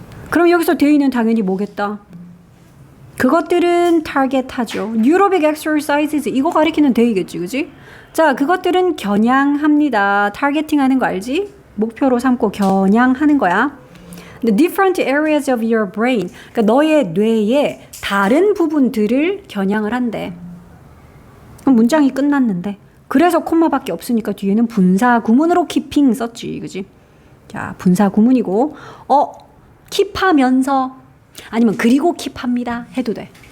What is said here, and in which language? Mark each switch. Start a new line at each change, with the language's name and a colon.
Korean: 그럼 여기서 되어 있는 당연히 뭐겠다? 그것들은 타겟하죠. Neurobic exercises 이거 가리키는 대의겠지, 그지? 자, 그것들은 겨냥합니다. 타겟팅하는 거 알지? 목표로 삼고 겨냥하는 거야.
English: The different areas of your brain.
Korean: 그러니까 너의 뇌의 다른 부분들을 겨냥을 한대. 문장이 끝났는데. 그래서 콤마밖에 없으니까 뒤에는 분사 구문으로 keeping 썼지, 그지? 자, 분사 구문이고, 킵하면서 아니면 그리고 킵합니다 해도 돼.